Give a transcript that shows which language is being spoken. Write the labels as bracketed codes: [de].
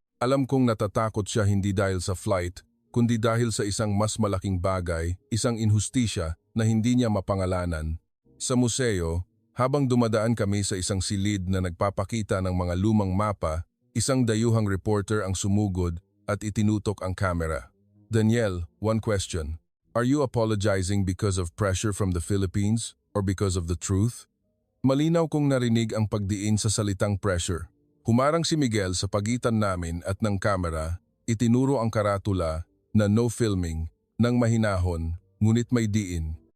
[tl] Alam kong natatakot siya hindi dahil sa flight, kundi dahil sa isang mas malaking bagay, isang inhustisya na hindi niya mapangalanan. Sa museo, habang dumadaan kami sa isang silid na nagpapakita ng mga lumang mapa, isang dayuhang reporter ang sumugod at itinutok ang kamera. [en] Daniel, one question. Are you apologizing because of pressure from the Philippines or because of the truth? [tl] Malinaw kong narinig ang pagdiin sa salitang pressure. Humarang si Miguel sa pagitan namin at ng kamera, itinuro ang karatula na no filming, ng mahinahon, ngunit may diin.